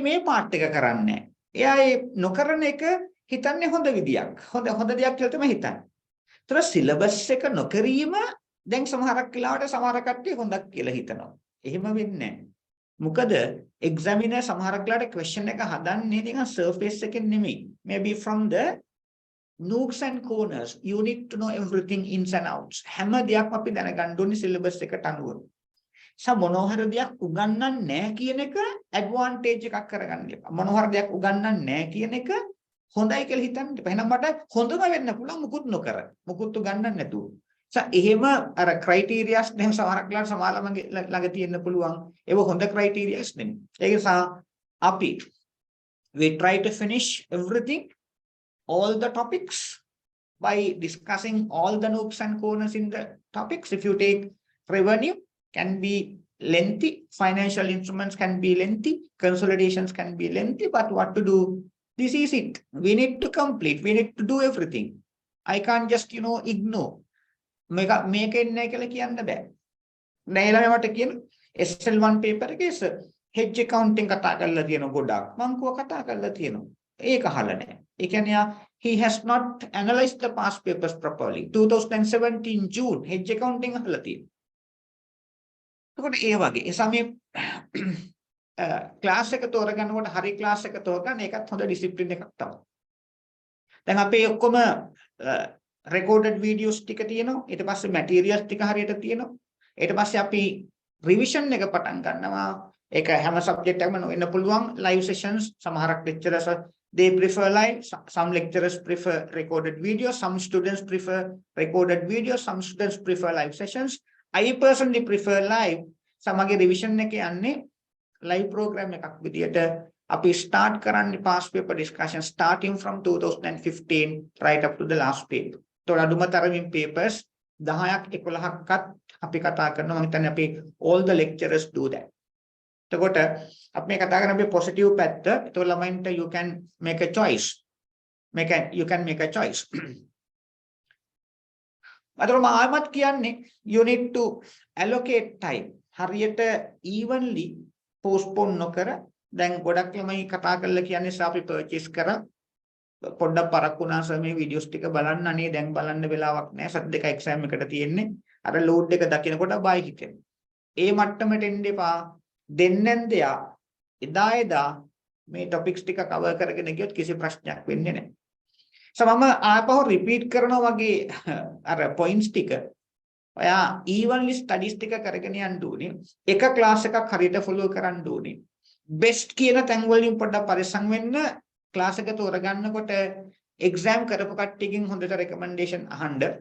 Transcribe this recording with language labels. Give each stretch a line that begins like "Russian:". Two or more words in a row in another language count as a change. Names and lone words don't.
Sinhala: මේ පාර්ට් එක කරන්නේ නැහැ. එයා ඒ නොකරන එක හිතන්නේ හොඳ විදියක්. හොඳ දෙයක් කියලා තමයි හිතන්නේ. ඒතර සිලබස් එක නොකිරීම දැන් සමහරක් වෙලාවට සමහර කට්ටිය හොඳක් කියලා හිතනවා. එහෙම වෙන්නේ නැහැ. මොකද examiner සමහරක් වෙලාවට question එක හදන්නේ නිකන් surface එකෙන් නෙමෙයි.
English: Maybe from the nooks and corners you need to know everything ins and outs.
Sinhala: හැම දෙයක්ම අපි දැනගන්න ඕනේ syllabus එකට අනුව. මොනෝහර දෙයක් උගන්වන්නේ නැහැ කියන එක ඇඩ්වාන්ටේජ් එකක් කරගන්න එපා. මොනෝහර දෙයක් උගන්වන්නේ නැහැ කියන එක හොඳයි කියලා හිතන්න එපා. එහෙනම් මට හොඳම වෙන්න පුළුවන් මුකුත් නොකර. මුකුත් උගන්වන්නේ නැතුව. එහෙම අර ක්‍රයිටීරියාස් දැන් සමහරක්ලා සමාලමගේ ළඟ තියෙන්න පුළුවන්. ඒක හොඳ ක්‍රයිටීරියාස් නෙමෙයි. ඒ නිසා අපි
English: we try to finish everything, all the topics by discussing all the nooks and corners in the topics. If you take revenue, can be lengthy, financial instruments can be lengthy, consolidations can be lengthy, but what to do? This is it. We need to complete. We need to do everything. I can't just ignore.
Sinhala: මේක එන්නේ කියලා කියන්න බෑ. දැන් ඊළඟ මට කියන SL1 paper එකේ
English: hedge accounting
Sinhala: කතා කරලා තියෙන ගොඩක්. මම කතා කරලා තියෙනවා. ඒක අහලා නැහැ. ඒ කියන්නේ
English: he has not analyzed the past papers properly.
Sinhala: 2017 June
English: hedge accounting
Sinhala: අහලා තියෙනවා. එතකොට ඒ වගේ ඒ සමේ ක්ලාස් එක තෝරගන්නකොට හරි ක්ලාස් එක තෝරගන්න ඒකත් හොඳ ඩිසිප්ලින් එකක් තමයි. දැන් අපේ ඔක්කොම
English: recorded videos
Sinhala: ටික තියෙනවා. ඊට පස්සේ materials ටික හරියට තියෙනවා. ඊට පස්සේ අපි revision එක පටන් ගන්නවා. ඒක හැම subject එකම වෙන්න පුළුවන්.
English: Live sessions සමහරක් lecturers they prefer live, some lecturers prefer recorded videos, some students prefer recorded videos, some students prefer live sessions. I personally prefer live.
Sinhala: සමගි revision එක යන්නේ
English: live program
Sinhala: එකක් විදියට අපි start කරන්නේ
English: past paper discussion starting from 2015 right up to the last paper.
Sinhala: තොර අඩුම තරමින් papers 10ක් 11ක්වත් අපි කතා කරනවා. මම හිතන්නේ අපි
English: all the lecturers do that.
Sinhala: එතකොට අපි මේ කතා කරන අපේ positive පැත්ත. ඒතකොට ළමයින්ට
English: you can make a choice. You can make a choice.
Sinhala: අතන මාමත් කියන්නේ
English: you need to allocate time.
Sinhala: හරියට
English: evenly postpone
Sinhala: නොකර දැන් ගොඩක් ළමයි කතා කරලා කියන්නේ අපි purchase කරා පොඩ්ඩක් පරක්කු වුණා සර් මේ වීඩියෝස් ටික බලන්න අනේ දැන් බලන්න වෙලාවක් නැහැ සත් දෙක එක්සෑම් එකට තියෙන්නේ අර ලෝඩ් එක දකිනකොට බයි හිතෙනවා ඒ මට්ටමට එන්න එපා දෙන්නෙන් දෙයා එදා මේ ටොපික්ස් ටික කවර් කරගෙන ගියොත් කිසි ප්‍රශ්නයක් වෙන්නේ නැහැ මම ආපහු රිපීට් කරනවා වගේ අර පොයින්ට්ස් ටික ඔයා
English: evenly studies
Sinhala: ටික කරගෙන යන්න ඕනේ එක ක්ලාස් එකක් හරියට ෆලෝ කරන්න ඕනේ best කියන තැන් වලින් පොඩ්ඩක් පරිස්සම් වෙන්න ක්ලාස් එක තෝරගන්නකොට එක්සෑම් කරපු කට්ටියකින් හොඳට රෙකමෙන්ඩේෂන් අහන්න